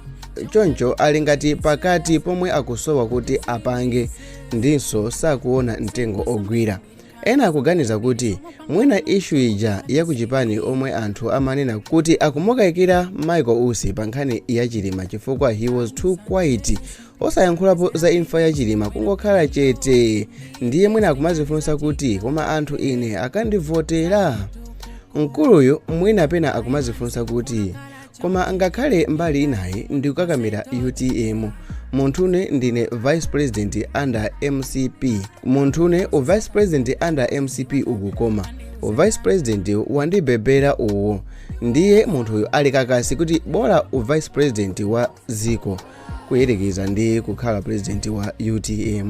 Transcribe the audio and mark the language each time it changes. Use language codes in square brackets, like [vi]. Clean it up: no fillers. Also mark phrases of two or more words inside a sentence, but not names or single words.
[ny] Choncho ali ngati pakati pomwe akusowa kuti apange ndinso sakuona mtengo ogwira. Ena akuganiza kuti mwina issue ija yakuchipani omwe anthu amanena kuti akumukayikira Michael Usi pa nkhani ya Chilima chifukwa [en] he was too quiet, [ny] osayankhulapo za imfa ya Chilima kungokhala chete, ndiye mwina akumazifunsa kuti koma anthu ine akandivotera. Mkuluyu mwina pena akumazifunsa kuti koma ngakhale mbali inayi ndikukakamira UTM, munthune ndine [en] vice president under MCP, [ny] munthune [en] vice president under MCP [ny] ukukoma [en] vice president [ny] wandibebera uwo, ndiye munthuyu ali kakasi kuti bora [en] vice president [ny] wa ziko kuyerekeza ndi kukhala president wa UTM.